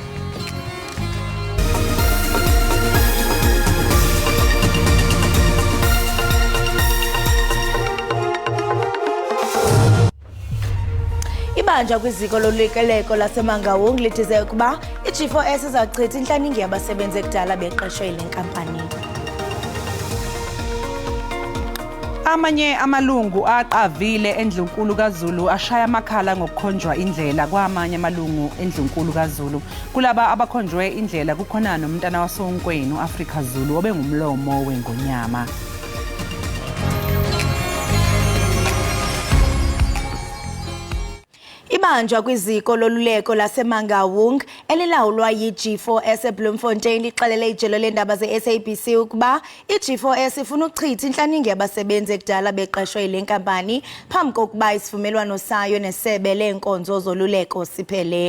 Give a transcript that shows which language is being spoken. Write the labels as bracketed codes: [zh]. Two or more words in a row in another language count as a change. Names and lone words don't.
[xh] Ibanjwa kwiziko lolukeleko laseMangaung lithize ukuba i-G4S izachitha intlaninge yabasebenzi ekudala beqeshwe yile nkampani. Amanye amalungu aqavile endlunkulu kaZulu ashaya amakhala ngokukhonjwa indlela kwamanye amalungu endlunkulu kaZulu kulaba abakhonjwe indlela kukhona nomntana wasonkwenu Africa Zulu obengumlomo wengonyama. Ibanjwa kwiziko loluleko laseMangaung elilawulwa yi-G4S eBloemfontein lixelele ijelo lendaba ze-SABC ukuba i-G4S ifuna ukuchitha intlaninge yabasebenzi ekudala beqeshwe yile nkampani phambi kokuba isivumelwano sayo nesebe leenkonzo zoluleko siphele.